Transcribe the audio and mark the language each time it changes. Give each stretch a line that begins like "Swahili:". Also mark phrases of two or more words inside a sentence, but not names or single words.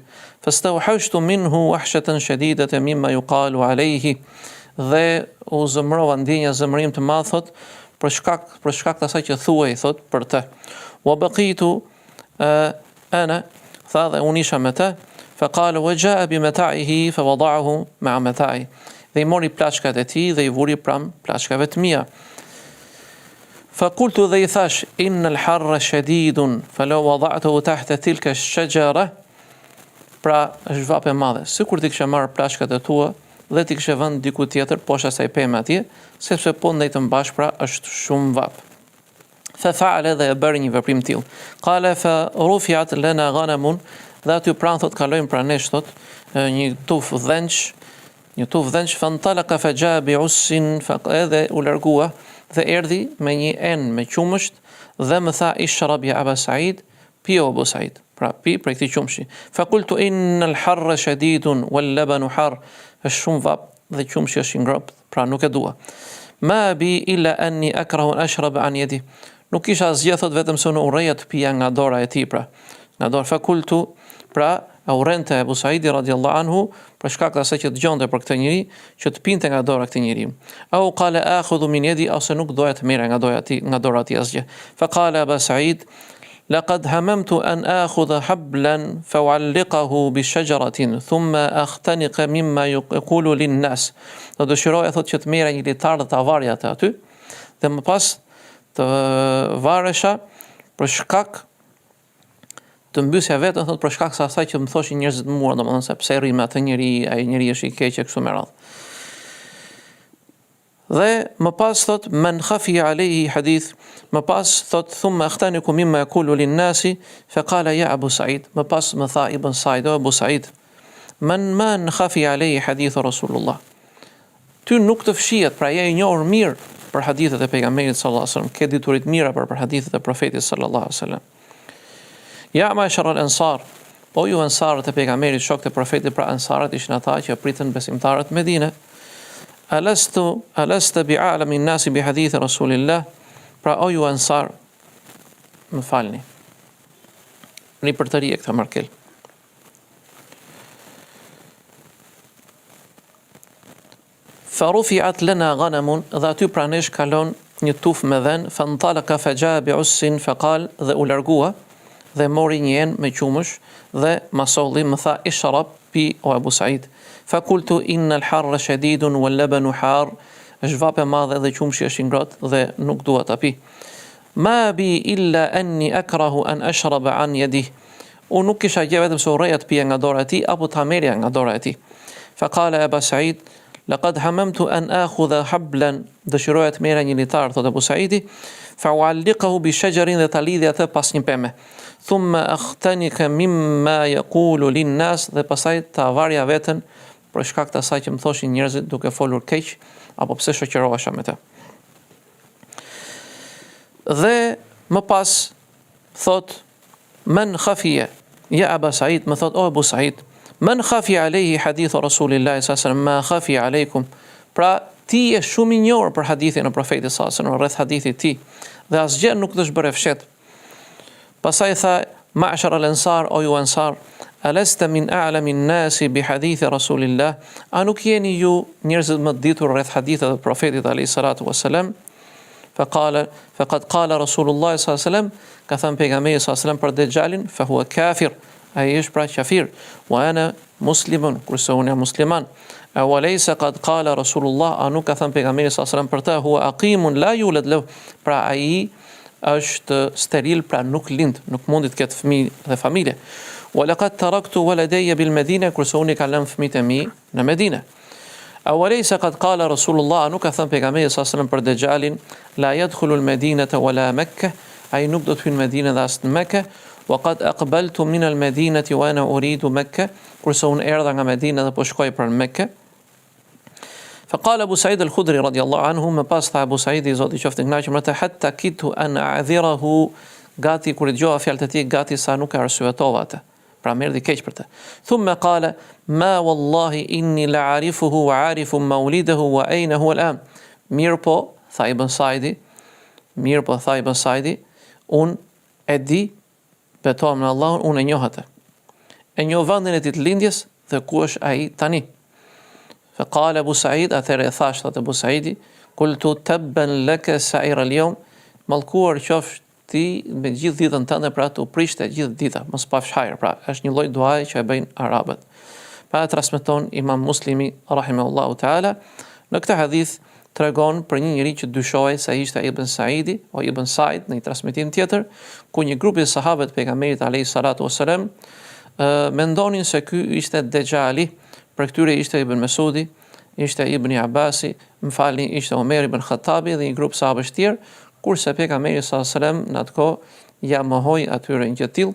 Arabic: فاستوحشت منه وحشة شديدة مما يقال عليه,
Albanian: dhe u zëmrova ndjenja zëmërim të madh thot për shkak të asaj që thuaj thot për të.
Arabic: وبقيت أنا,
Albanian: tha dhe unë isha me të.
Arabic: فقال وجاء بمتاعه فوضعه مع متاعي,
Albanian: dhe i mori plaçkat e tij dhe i vuri pram plaçkave të mia.
Arabic: فقلت,
Albanian: dhe i thash,
Arabic: إن الحر شديد فلو وضعته تحت تلك الشجرة,
Albanian: pra është vapë e madhe, sikur ti kishe marrë plaçkat e tua dhe ti kishe vënë diku tjetër poshtë asaj pemë atje, sepse po ndajtëm bashkë, pra është shumë vap.
Arabic: ففعل,
Albanian: dhe e bëri një veprim tillë.
Arabic: قال فرفعت لنا غنم,
Albanian: dhe aty pranë thot kalojmë pranë nesh thot një tuf dhenç,
Arabic: فانطلق فجاء بعس,
Albanian: fa edhe u largua dhe erdhi me një enë me qumësht dhe më tha
Arabic: اشرب يا أبا سعيد,
Albanian: pi o Abu Sa'id, pra pi për këtij qumshi.
Arabic: فقلت إن الحر شديد واللبن حار,
Albanian: është shumë vap dhe qumshi është i ngrohtë, pra nuk e dua.
Arabic: ما بي إلا أني أكره أن أشرب عن يدي,
Albanian: nuk isha asgjë thot vetëm se unë urreja të pija nga dora e tij, pra nga dora.
Arabic: فقلت,
Albanian: pra e urrente Abu Sa'idi
Arabic: رضي الله عنه
Albanian: për shkak të asaj që dëgjonte për këtë njeri, që të pinte nga dora këtij njeriu.
Arabic: أو قال آخذ من يدي,
Albanian: ose nuk doja të merra nga dora e tij asgjë.
Arabic: فقال أبو سعيد لقد هممت أن آخذ حبلا فأعلقه بشجرة ثم أختنق مما يقول للناس.
Albanian: Do dëshiroja thotë që të merra një litar dhe ta varja atë aty dhe më pas të varesha për shkak të mbysja vetën, thotë për shkak se asaj që më thoshin njerëzit mua, domethënë se pse rri me atë njeri, ai njeri është i keq e kështu me radhë. Dhe më pas thot
Arabic: من خفي عليه حديث,
Albanian: më pas thot
Arabic: ثم أختنق مما يقول للناس فقال يا أبو سعيد,
Albanian: më pas më tha Ibn Sa'id, o Abu Sa'id,
Arabic: من خفي عليه حديث رسول الله.
Albanian: Ty nuk të fshihet, pra je i njohur mirë për hadithet e pejgamberit
Arabic: صلى الله عليه وسلم,
Albanian: ke diturit mira për hadithet e profetit
Arabic: صلى الله عليه وسلم. يا معشر الأنصار,
Albanian: o ju ansarët e pejgamberit, shokët e profetit, pra ansarët ishin ata që pritën besimtarët në Medinë.
Arabic: ألست بأعلم الناس بحديث رسول الله,
Albanian: pra o ju ansar, më falni. Një përtëri e këta markel.
Arabic: فرفعت لنا غنم,
Albanian: dhe aty pranesh kalon një tuf me dhen,
Arabic: فانطلق فجاء بعس فقال,
Albanian: dhe u largua dhe mori një enë me qumësh dhe masolli, më tha ishrab, pi o Abu Sa'id.
Arabic: فقلت إن الحر شديد واللبن حار,
Albanian: është vape madhe dhe qumshi është i ngrohtë dhe nuk dua ta pi.
Arabic: ما بي إلا أني أكره أن أشرب عن يده,
Albanian: unë nuk kisha gjë vetëm se urreja të pija nga dora e tij apo ta merrja nga dora e tij.
Arabic: فقال أبو سعيد لقد هممت أن آخذ حبلا,
Albanian: dëshiroja të merra një litar, thot Abu Sa'idi,
Arabic: فأعلقه بشجرة,
Albanian: dhe ta lidhja atë pas një peme.
Arabic: ثم أختنق مما يقول للناس,
Albanian: dhe pastaj ta varja veten për shkak të asaj që më thoshin njerëzit duke folur keq apo pse shoqërohesha me të. Dhe më pas thot
Arabic: من خفي يا أبا سعيد,
Albanian: më thot o Abu Sa'id,
Arabic: من خفي عليه حديث رسول الله صلى الله عليه وسلم ما خفي عليكم,
Albanian: pra ti je shumë i njohur për hadithin e profetit
Arabic: صلى الله عليه وسلم,
Albanian: rreth hadithit ti, dhe asgjë nuk të zbëre fshet. Pastaj tha
Arabic: معشر الأنصار,
Albanian: o ju ansar,
Arabic: ألست من أعلم الناس بحديث رسول الله,
Albanian: a nuk jeni ju njerëzit më të ditur rreth hadithet e profetit
Arabic: عليه الصلاة والسلام? فقد قال رسول الله صلى الله عليه وسلم,
Albanian: ka thënë pejgamberi
Arabic: صلى الله عليه وسلم
Albanian: për Dejjalin,
Arabic: فهو كافر,
Albanian: ai është pra kafir,
Arabic: وأنا مسلم,
Albanian: kurse unë jam musliman.
Arabic: وليس قد قال رسول الله,
Albanian: a nuk ka thënë pejgamberi
Arabic: صلى الله عليه وسلم
Albanian: për ta,
Arabic: هو عقيم لا يولد له,
Albanian: pra ai është steril, pra nuk lind, nuk mundi të ketë fëmijë dhe familje.
Arabic: ولقد تركت ولدي بالمدينة,
Albanian: kurse unë kam lënë fëmijët e mi në Medinë.
Arabic: وليس قد قال رسول الله,
Albanian: a nuk ka thënë pejgamberi
Arabic: صلى الله عليه وسلم
Albanian: për Dejjalin,
Arabic: لا يدخل المدينة ولا مكة,
Albanian: ai nuk do të hyjë në Medinë dhe as në Mekë.
Arabic: وقد أقبلت من المدينة وأنا أريد مكة,
Albanian: kurse unë erdha nga Medina dhe po shkoj për Mekë.
Arabic: فقال أبو سعيد الخدري رضي الله عنه,
Albanian: më pas tha Abu Saidi, zoti qoftë i kënaqur me të,
Arabic: حتى كدت أن أعذره,
Albanian: gati kur dëgjova fjalët e tij, gati sa nuk e arsyetova atë, pra më erdhi keq për të.
Arabic: ثم قال أما والله إني لأعرفه وأعرف مولده وأين هو الآن,
Albanian: mirë po tha Ibn Saidi, unë e di, betohem në Allahun, unë e njoh atë. E njoh vendin e tij të lindjes dhe ku është ai tani.
Arabic: فقال أبو سعيد,
Albanian: atëherë e thash atë Abu Sa'idi,
Arabic: قلت تبا لك سائر اليوم,
Albanian: mallkuar qofsh ti me gjithë ditën tënde, pra të prishte gjithë dita, mos pafsh hajër, pra është një lloj duaje që e bëjnë arabët. Pa transmeton Imam Muslimi
Arabic: رحمه الله تعالى,
Albanian: në këtë hadith tregon për një njeri që dyshohej se ishte Ibn Saidi o Ibn Said në një transmetim tjetër, ku një grup i sahabëve të pejgamberit
Arabic: عليه الصلاة والسلام
Albanian: mendonin se ky ishte Dejjali, për këtyre ishte Ibn Mesudi, ishte Ibn Abbasi, ishte Omer ibn Khattabi dhe një grup sahabësh tjerë, kurse pejgamberi
Arabic: صلى الله عليه وسلم
Albanian: në atë kohë ja mohoi atyre një tillë.